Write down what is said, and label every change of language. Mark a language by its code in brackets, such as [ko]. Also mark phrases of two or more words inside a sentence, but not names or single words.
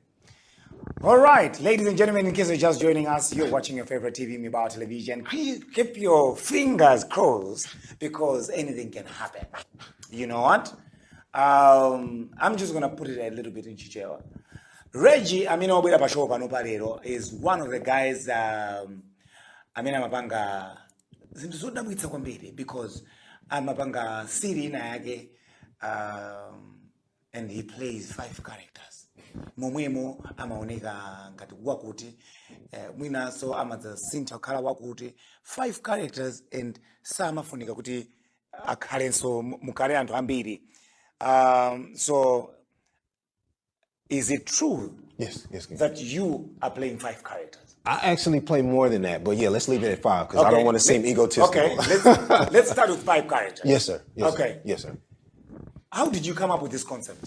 [en] All right, ladies and gentlemen, in case you're just joining us, you're watching your favorite TV, Mabawa Television. Please keep your fingers crossed because anything can happen. You know what? I'm just going to put it a little bit in Chichewa. Reggie, I mean, [ny] obwera pa show pano palero [en] is one of the guys [ny] amapanga zinthu zodabwitsa kwambiri because amapanga siri ina yake [en] and he plays 5 characters. [ny] Momwemo amaoneka ngati wakuti mwinaso amadzasintha kukhala wakuti 5 characters and samafunika kuti akhalenso mukhale anthu ambiri. [en] So is it true Yes. that you are playing 5 characters? I actually play more than that, but yeah, let's leave it at 5 because I don't want to seem egotistical. Okay, let's start with 5 characters. Yes, sir. Yes, Okay. Sir. Yes, sir. How did you come up with this concept?